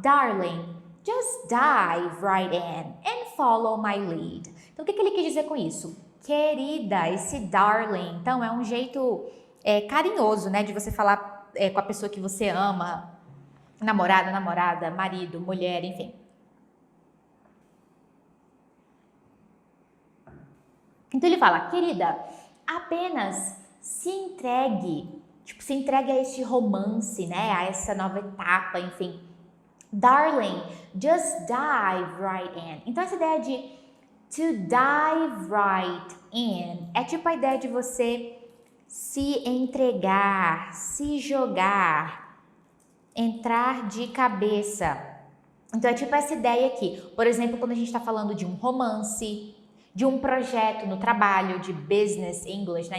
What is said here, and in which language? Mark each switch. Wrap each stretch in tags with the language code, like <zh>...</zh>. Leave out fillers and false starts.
<en>Darling, just dive right in and follow my lead.</en> <pt>Então, o que ele quis dizer com isso? Querida, esse darling. Então, é um jeito carinhoso, né? De você falar com a pessoa que você ama. Namorada, marido, mulher, enfim. Então ele fala, querida, apenas se entregue, se entregue a este romance, né, a essa nova etapa, enfim.</pt> <en>Darling, just dive right in.</en> <pt>Então essa ideia de</pt> <en>to dive right in</en> <pt>é tipo a ideia de você se entregar, se jogar, entrar de cabeça. Então é tipo essa ideia aqui. Por exemplo, quando a gente está falando de um romance, de um projeto no trabalho, de business English, né?</pt>